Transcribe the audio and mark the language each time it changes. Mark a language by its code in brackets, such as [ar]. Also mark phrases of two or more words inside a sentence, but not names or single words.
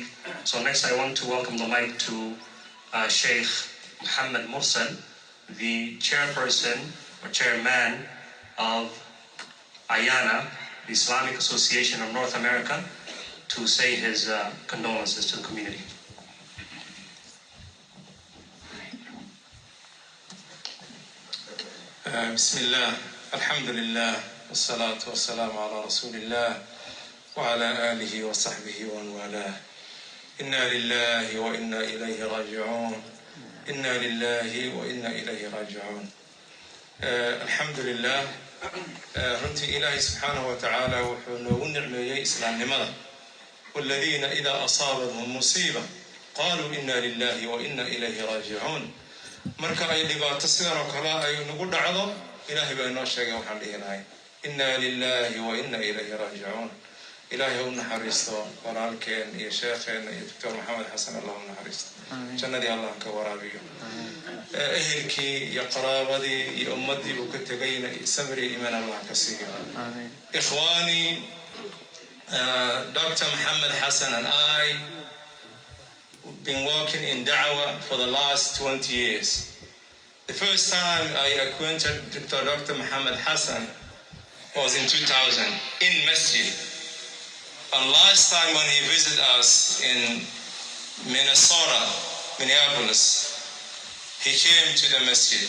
[en] So next I want to welcome the mic to Sheikh Muhammad Mursal, the chairperson or chairman of IANA, the Islamic Association of North America, to say his condolences to the community. [ar] بسم الله الحمد لله والصلاة والسلام على رسول الله وعلى آله وصحبه ومن والاه إنا لله وإنا إليه راجعون إنا لله وإنا إليه راجعون الحمد لله [so] runtii ilaahay [ar] سبحانه وتعالى [so] wuxuu noogu nicmeeyey islaamnimada [ar] والذين إذا أصابتهم مصيبة قالوا إنا لله وإنا إليه راجعون [so] marka ay dhibaato sidan oo kale ay nagu dhacdo ilaahay baa inoo sheegay waxaan dhihi lahay [ar] إنا لله وإنا إليه راجعون [so] ilaahay uu naxariisto walaalkeen iyo sheekheena iyo Dr. Maxamed Xasan Allah uu naxariisto jannadii Allah ka waraabiyo ehelkii iyo qaraabadii iyo ummadii uu ka tagayna sabri iimaan Allah ka siiyo ikhwani Dr. [en] Muhammad Hassan and I been working in Da'wah for the last 20 years. The first time I acquainted Dr. Muhammad Hassan was in 2000 in Masjid. And last time when he visited us in Minnesota, Minneapolis, he came to the Masjid.